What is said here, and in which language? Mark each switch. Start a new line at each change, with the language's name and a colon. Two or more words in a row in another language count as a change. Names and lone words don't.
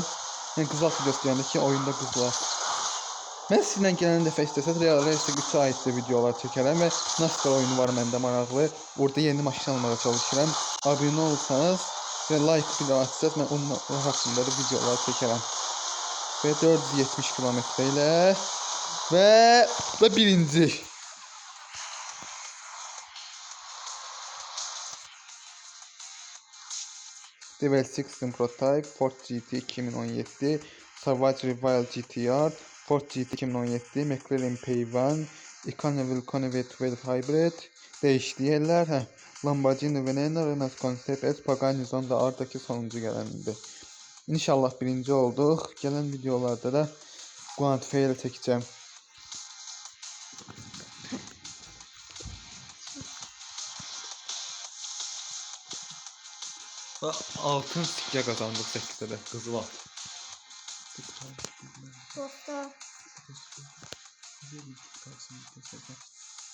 Azerbaijani: Yəni qızıl at videosu deyəndə ki, oyunda qızıl at. Mən sizinlə gələn dəfə istəsəz Real Race 3 aidli videolar çəkərəm və NASCAR oyunu var məndə maraqlı. Orada yeni maşın almağa çalışıram. Abunə olursanız və like bir atsanız mən onun haqqında da videolar çəkərəm. Və 470 kilometre ilə və birinci. Devil 6 Prototype, Ford GT 2017, Savage Rival GTR, Ford GT 2017, McLaren P1, Iconneville Conway 12 Hybrid, değişdi yerler. Lamborghini Veneno, Renault Concept S, Pagani Zonda Ardaki sonuncu gələndi. İnşallah birinci olduq. Gələn videolarda da Guantfi ilə çəkəcəm.
Turkish: Altın sikke kazandık 8'de de kızıl at.
Azerbaijani: Dostlar.